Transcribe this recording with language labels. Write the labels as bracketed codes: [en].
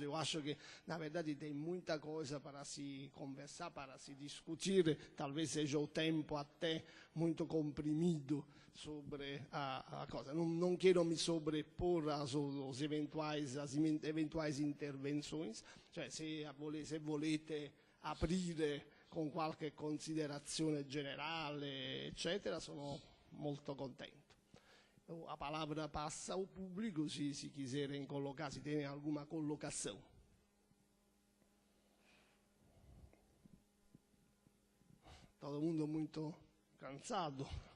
[pt] Eu acho que, na verdade, tem muita coisa para se conversar, para se discutir. Talvez seja o tempo até muito comprimido sobre a cosa. Não quero me sobrepor às eventuais intervenções. [it] Cioè, se volete aprire con qualche considerazione generale, eccetera, sono molto contento. [pt] A palavra passa ao público, se quiserem colocar, se tem alguma colocação. Todo mundo muito cansado.